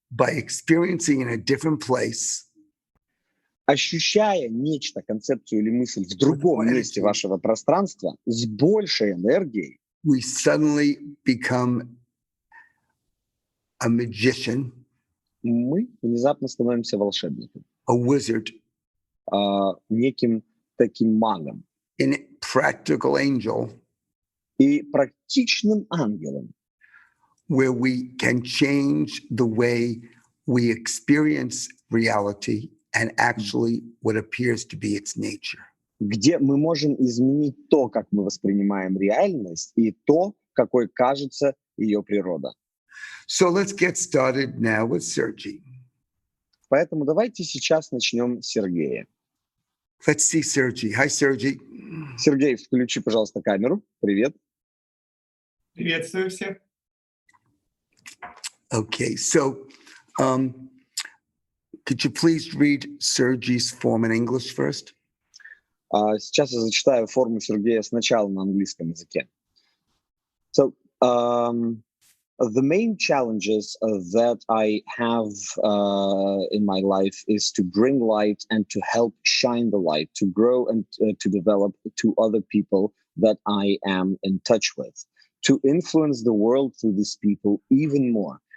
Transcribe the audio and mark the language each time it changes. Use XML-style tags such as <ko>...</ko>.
<en>By experiencing in a different place,</en> <ru>Ощущая нечто, концепцию или мысль в другом месте вашего пространства с большей энергией,</ru> <en>we suddenly become a magician,</en> <ru>мы внезапно становимся волшебником,</ru> <en>a wizard,</en> <ru>неким таким магом</ru> <en>an practical angel,</en> <ru>и практичным ангелом,</ru> <en>where we can change the way we experience reality and actually what appears to be its nature.</en> <ru>где мы можем изменить то, как мы воспринимаем реальность, и то, какой кажется ее природа.</ru> <en>So let's get started now with Sergey.</en> <ru>Поэтому давайте сейчас начнем с Сергея.</ru> <en>Let's see Sergey. Hi, Sergey.</en> <ru>Сергей, включи, пожалуйста, камеру. Привет. Приветствую всех.</ru> <en>Okay, so could you please read Sergey's form in English first?</en> <ru>Сейчас я зачитаю форму Сергея сначала на английском языке.</ru> <en>So, the main challenges that I have in my life is to bring light and to help shine the light, to grow and to develop to other people that I am in touch with, to influence the world through these people even more.</en>